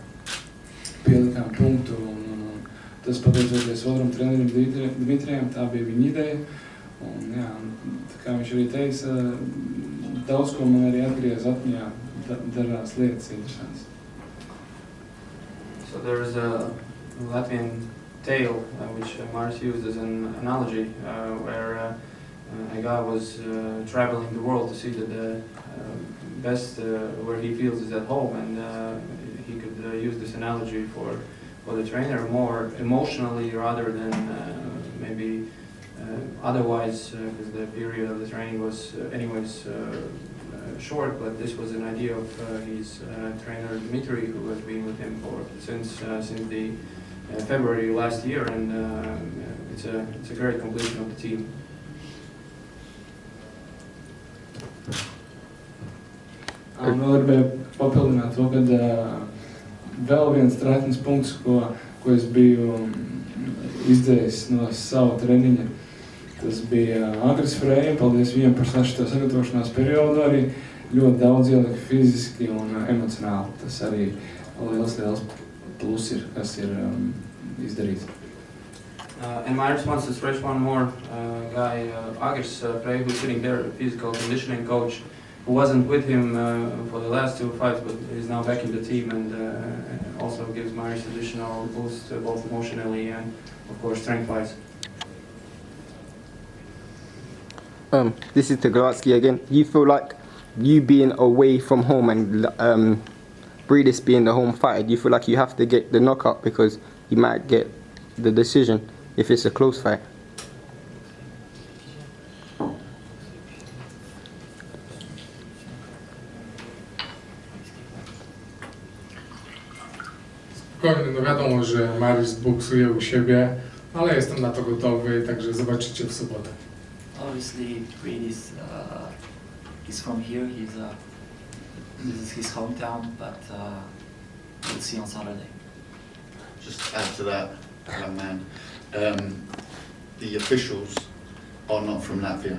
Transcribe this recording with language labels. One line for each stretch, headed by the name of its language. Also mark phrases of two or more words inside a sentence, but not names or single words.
Latvian: Pielikām punktu, un tas pateicoties otram trenerim Dmitrijam, tā bija viņa ideja. Un, jā, tā kā viņš arī teica, daudz ko man arī atgriez atmiņā, dažās lietas interesantas.
English: So there is a Latvian tale which Mairis used as an analogy, where a guy was traveling the world to see that the best where he feels is at home, and he could use this analogy for the trainer more emotionally rather than maybe otherwise, because the period of the training was anyways short, but this was an idea of his trainer Dmitry, who has been with him since the February last year, and it's a great completion of the team.
Latvian: Vēl gribēju papildināt to, ka vēl viens trātnes punkts, ko es biju izdzējis no savu treniņa, tas bija Agris Freja. Paldies viņam par šo sagatavošanās periodu. Arī ļoti daudz ielika fiziski un emocionāli. Tas arī liels plus ir, kas ir izdarīts.
English: And Mairis wants to stretch one more guy, Agris Freja, who's sitting there, a physical conditioning coach, who wasn't with him for the last two fights, but is now back in the team, and also gives Mairis additional boost, both emotionally and, of course, strength-wise. This is to Glowacki again. You feel like you being away from home and Briedis being the home fighter, do you feel like you have to get the knockout because you might get the decision if it's a close fight?
Polish: No wiadomo, że Mairis boksuje u siebie, ale jestem na to gotowy, także zobaczycie w sobotę.
English: Obviously, Briedis is from here. This is his hometown, but we'll see on Saturday. Just to add to that, young man, the officials are not from Latvia.